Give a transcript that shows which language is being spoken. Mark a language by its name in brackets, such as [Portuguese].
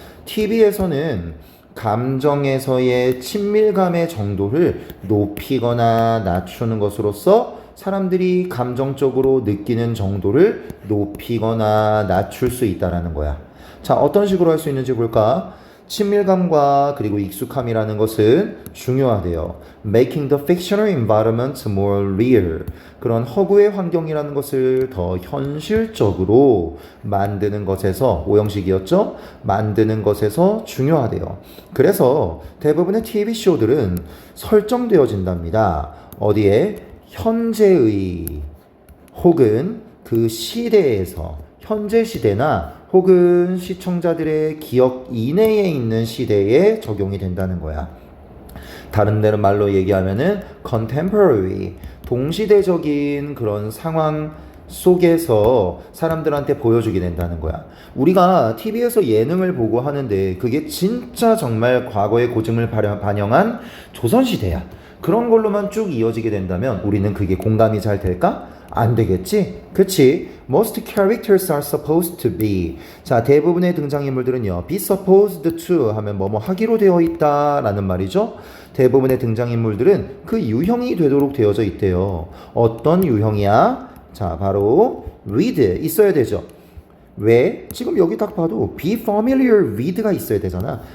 [Korean] TV에서는 감정에서의 친밀감의 정도를 높이거나 낮추는 것으로써 사람들이 감정적으로 느끼는 정도를 높이거나 낮출 수 있다는 거야. 자, 어떤 식으로 할 수 있는지 볼까? 친밀감과 그리고 익숙함이라는 것은 중요하대요. [English] Making the fictional environment more real. [Korean] 그런 허구의 환경이라는 것을 더 현실적으로 만드는 것에서, 오형식이었죠? 만드는 것에서 중요하대요. 그래서 대부분의 TV쇼들은 설정되어진답니다. 어디에? 현재의 혹은 그 시대에서, 현재 시대나 혹은 시청자들의 기억 이내에 있는 시대에 적용이 된다는 거야. 다른 데는 말로 얘기하면은 contemporary, 동시대적인 그런 상황 속에서 사람들한테 보여주게 된다는 거야. 우리가 TV에서 예능을 보고 하는데 그게 진짜 정말 과거의 고증을 반영한 조선시대야. 그런 걸로만 쭉 이어지게 된다면 우리는 그게 공감이 잘 될까? 안 되겠지? 그치? [English] Most characters are supposed to be. [Korean] 자, 대부분의 등장인물들은요, be supposed to 하면 뭐뭐 하기로 되어 있다 라는 말이죠. 대부분의 등장인물들은 그 유형이 되도록 되어져 있대요. 어떤 유형이야? 자, 바로 with, 있어야 되죠. 왜? 지금 여기 딱 봐도 be familiar with가 있어야 되잖아.